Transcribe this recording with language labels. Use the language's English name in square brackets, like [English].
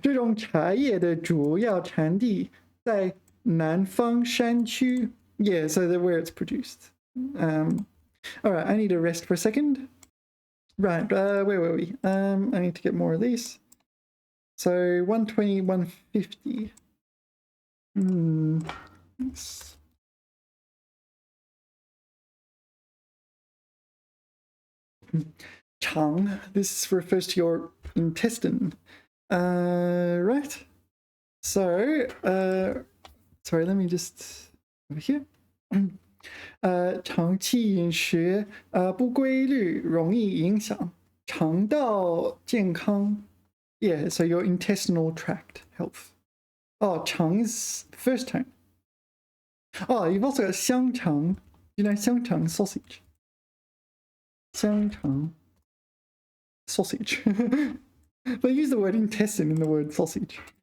[Chinese] 这种茶叶的主要产地在南方山区. [English] Yeah, so they're where it's produced. All right, I need to rest for a second. Right, where were we? I need to get more of these. So 120, 150. Thanks. Chang, this refers to your intestine. Right. So, sorry, let me just over here. [Chinese] 长期饮食不规律容易影响肠道健康. [English] Yeah, so your intestinal tract health. Oh, 肠 is first tone. Oh, you've also got 香肠. You know 香肠 sausage. 香肠 sausage. They use the word intestine in the word sausage.